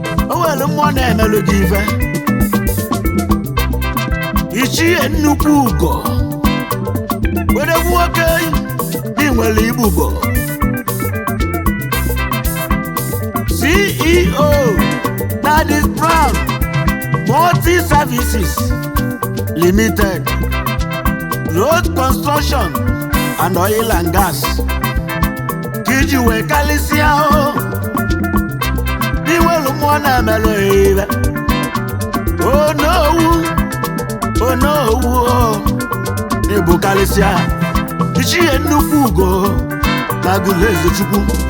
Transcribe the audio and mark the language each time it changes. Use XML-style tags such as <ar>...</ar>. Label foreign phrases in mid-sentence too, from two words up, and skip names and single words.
<ig>O nwere mmụọ na-emere gị ife. Ichie Nnukwu Ugo. Odogwu nwoke dị nwere igbugo.</ig> <en>C E O Daddy's Brown Multi Services Limited, Road Construction and Oil and Gas.</en> <ig>Ka iji wee kalịsịa o. Ndị nwere mmụọ na-emelụ ya ibe. Onowu, onowu o. Ịbụ kalịsịa. Ichie Nnukwu Ugo na Agụlụ Eze Chukwu.</ig>